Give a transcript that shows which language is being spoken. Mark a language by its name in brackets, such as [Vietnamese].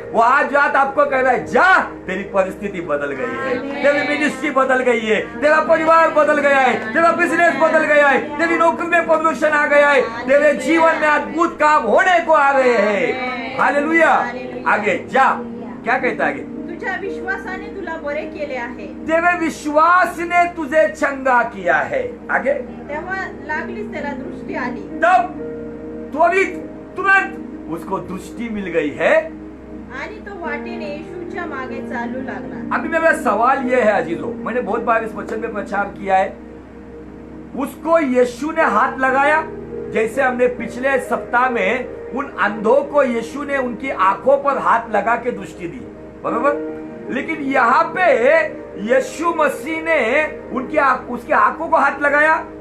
[Hindi] वो आज रात आपको कह रहा है, जा, तेरी परिस्थिति बदल गई है, तेरी मिनिस्ट्री बदल गई है, तेरा परिवार बदल गया है, तेरा बिजनेस बदल गया है, तेरी नौकरी में प्रमोशन आ गया है, तेरे जीवन में अद्भुत काम होने को आ रहे हैं। हालेलुया। आगे जा, क्या कहता है आगे? [Marathi] तुझ्या विश्वासाने तुला बरे केले आहे, [Hindi] तेरे विश्वास ने तुझे चंगा किया है। आगे, [Marathi] तेव्हा लागलीच त्याला दृष्टी आली, [Hindi] तब त्वरित तुरंत उसको दृष्टि मिल गई है, [Marathi] आणि तो वाटेने यीशुच्या मागे चालू लागला। [Hindi] अभी मेरा सवाल यह है अजीजों, मैंने बहुत बार इस वचन में प्रचार किया है, उसको यीशु ने हाथ लगाया, जैसे हमने पिछले सप्ताह में उन अंधों को यीशु ने उनकी आंखों पर हाथ लगा के दृष्टि दी, बराबर। लेकिन यहाँ पे यीशु मसीह ने उसके आंखों को हाथ लगाया।